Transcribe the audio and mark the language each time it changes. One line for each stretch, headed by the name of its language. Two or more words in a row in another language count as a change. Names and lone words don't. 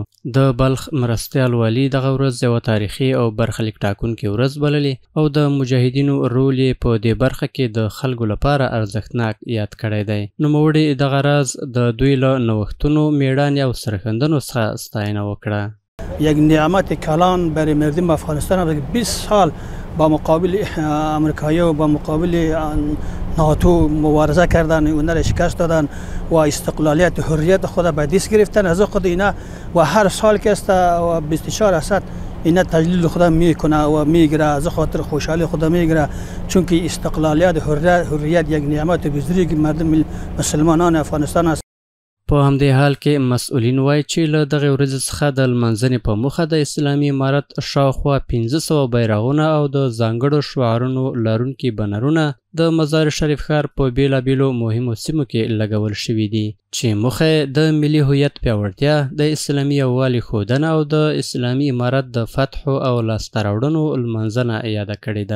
Pashto: د بلخ مرستیال والي دغه ورځ یوه تاریخي او برخلیک ټاکونکې ورځ بللې او د مجاهدینو رول یې په دې برخه کې د خلکو لپاره ارزښتناک یاد کړی دی. نوموړي دغه راز د دوی له نوښتونو، میړانې او سرښندنو څخه ستاینه وکړه.
Persian: یک نعمت کلان برای مردم افغانستان 20 سال با مقابل امریکایی و با مقابل ناتو مبارزه کردن، اونها را شکست دادن و استقلالیت و حریت خود به دست گرفتن. از خود اینا و هر سال که است و 24 اسد اینا تجلیل خود میکنه و میگیره، از خاطر خوشحالی خود میگیره، چون که استقلالیت و حریت یک نعمت بزرگ مردم مسلمانان افغانستان است.
Pashto: په همدې حال کې مسئولین وایي چې له دغې ورځې څخه د لمانځنې په موخه د اسلامي امارت شاوخوا 1500 بیرغونه او د ځانګړو شعارونو لرونکي بنرونه د مزار شریف ښار په بېلابېلو مهمو سیمو کې لګول شوي دي، چې موخه د ملي هویت پیاوړتیا، د اسلامي یووالي ښودنه او د اسلامي امارت د فتحو او لاسته راوړنو لمانځنه یاده کړې ده.